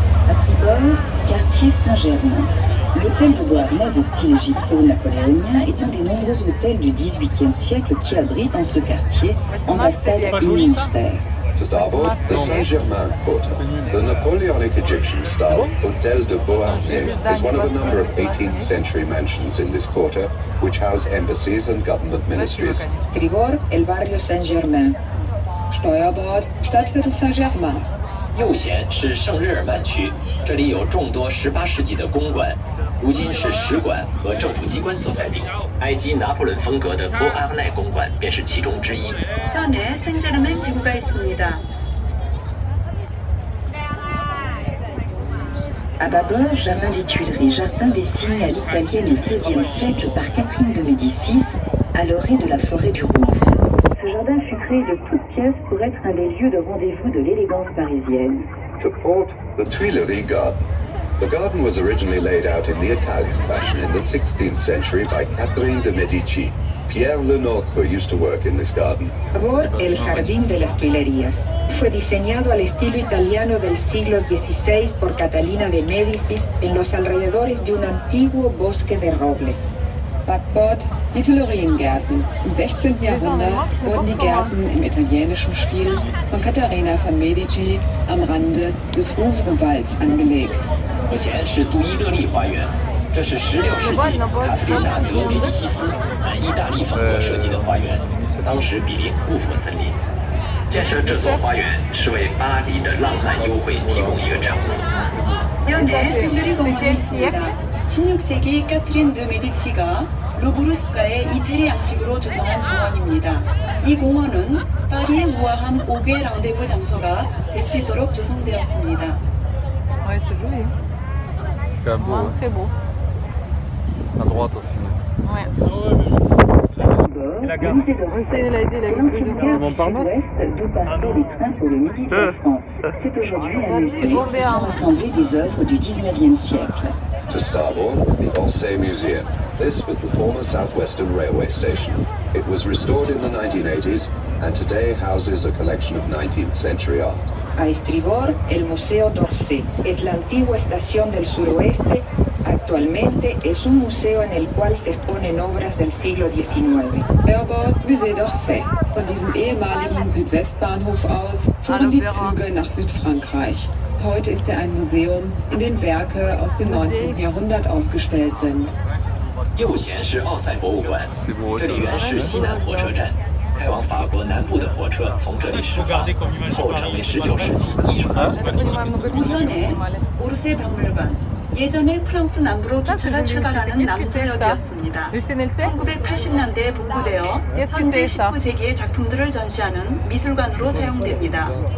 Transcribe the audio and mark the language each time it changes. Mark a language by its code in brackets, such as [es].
[fr] À tribord, quartier Saint-Germain. L'hôtel de Beauharnais de style égypto-napoléonien est un des nombreux hôtels du XVIIIe siècle qui abrite en ce quartier ambassade et ministère. [en] To starboard, the Saint-Germain quarter. The Napoleonic Egyptian-style Hôtel de Beauharnais is one of a number of 18th century mansions in this quarter, which house embassies and government ministries. [es] Tribord, el barrio Saint-Germain. [de] Steuerbord, Stadtviertel Saint-Germain. [zh] 右舷是圣日耳曼区，这里有众多18世纪的公馆，如今是使馆和政府机关所在地。埃及拿破仑风格的波阿奈公馆便是其中之一。 [ko] 현에 생제르맹 지구가 있습니다. [fr] À bâbord, jardin des Tuileries, jardin dessiné à l'italienne au XVIe siècle par Catherine de Médicis, à l'orée de la forêt du Rouvre. Ce jardin fut créé de toutes pièces pour être un des lieux de rendez-vous de l'élégance parisienne. [en] To port, the Tuileries Garden. The garden was originally laid out in the Italian fashion in the 16th century by Catherine de Medici. Pierre Lenôtre used to work in this garden. [es] Por el Jardín de las Tuilerías. Fue diseñado al estilo italiano del siglo XVI por Catalina de Médicis en los alrededores de un antiguo bosque de robles. [de] Backbord, die Tuileriengärten. Im 16. Jahrhundert wurden die Gärten im italienischen Stil von Katharina von Medici am Rande des Rouvre-Walds angelegt. [zh] 目前是杜伊勒利花园，这是16世纪卡特琳娜·德·梅迪西斯按意大利风格设计的花园，当时比邻库佛森林。建设这座花园是为巴黎的浪漫幽会提供一个场所。 [ko] 현에 튜일리 공원이 있습니다. 16세기 카트린 드 메디치가 루브르 숲가의 이태리 양식으로 조성한 정원입니다. 이 공원은 파리의 우아한 5개 랑데부 장소가 될 수 있도록 조성되었습니다. [fr] Ouais, c'est joli. C'est quand même beau. Très beau. À droite aussi. Ouais. C'est la gare. C'est l'ancienne gare du sud-ouest d'où partaient les trains pour le midi de la France. C'est aujourd'hui un musée où sont rassemblées des œuvres du 19e siècle. [en] To starboard, the Orsay Museum. This was the former Southwestern Railway station. It was restored in the 1980s and today houses a collection of 19th century art. [es] A estribor, el Museo d'Orsay. Es la antigua estación del suroeste. Actualmente es un museo en el cual se exponen obras del siglo XIX. [de] Steuerbord, Musée d'Orsay. Von diesem ehemaligen Südwestbahnhof aus fuhren die Züge nach Südfrankreich. Heute ist er ein Museum, in dem Werke aus dem 19. Jahrhundert ausgestellt sind. [zh] 右舷是奥赛博物馆，这里原是西南火车站，开往法国南部的火车从这里始发，后成为19世纪艺术馆。 [ko] 우선에 오르세 박물관. 예전에 프랑스 남부로 기차가 출발하는 남서역이었습니다. 1980년대에 복구되어 현재 19세기의 작품들을 전시하는 미술관으로 사용됩니다.